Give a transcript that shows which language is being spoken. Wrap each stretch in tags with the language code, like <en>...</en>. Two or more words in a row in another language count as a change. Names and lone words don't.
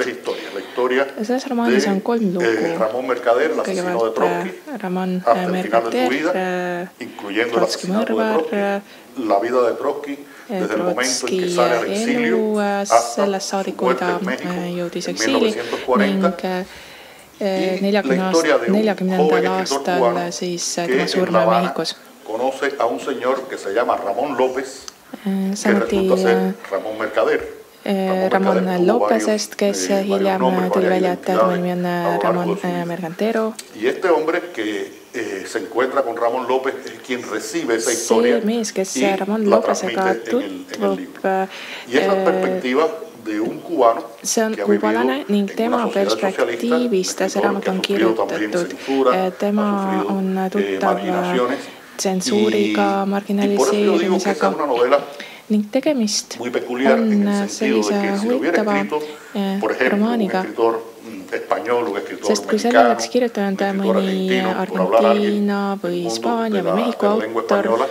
<es>Selles romaanis on 3 lugu. Kõigepealt Ramón Mercader, Trotski mõrvar, Trotski elu sellest saadik, kui ta jõudis eksiili ning 40. aastal siis tema surma Mehhikos. Conoce a un señor que se llama Ramón López, que resulta ser Ramón Mercader.</es> <et>Ramón Lópezest, kes hiljem tuli välja, et tema nimi on Ramón Mercantero.</et> <es>Y este hombre que se encuentra con Ramón López es quien recibe esa historia</es> <et>see mees, kes Ramón Lópezega tutvub, see on kuubalane ning tema perspektiivist see raamat on kirjutatud. Tema on tuttav tsensuuriga, marginaliseerimisega ning tegemist on sellise huvitava romaaniga, sest kui selle oleks kirjutanud mõni Argentiina või Hispaania või Mehhiko autor,</et>